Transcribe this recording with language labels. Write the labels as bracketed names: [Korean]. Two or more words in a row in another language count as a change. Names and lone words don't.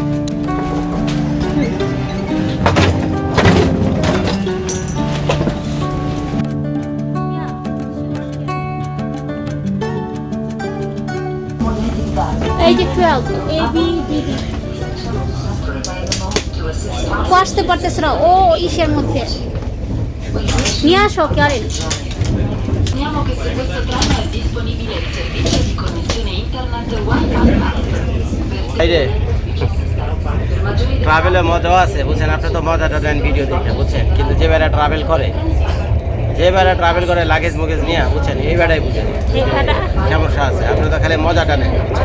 [Bangla] এই যে 12 এ বি ডি ডি আসতে পারতেছ না, ও ইসের মধ্যে নিয়ে আসো ক্যারেন। [Italian] Informiamo che per questo treno è disponibile il servizio di connessione internet Wi-Fi. [Bangla] এই রে ট্রাভেলে মজাও আছে, বুঝছেন? আপনি তো মজাটা দেন ভিডিও দেখে, বুঝছেন? কিন্তু যে বেড়া ট্রাভেল করে, যে বেড়া ট্রাভেল করে লাগেজ মুগেজ নিয়ে, বুঝছেন, এই বেড়াই বুঝেন সমস্যা আছে। আপনি তো খালি মজাটা নেন, বুঝছেন?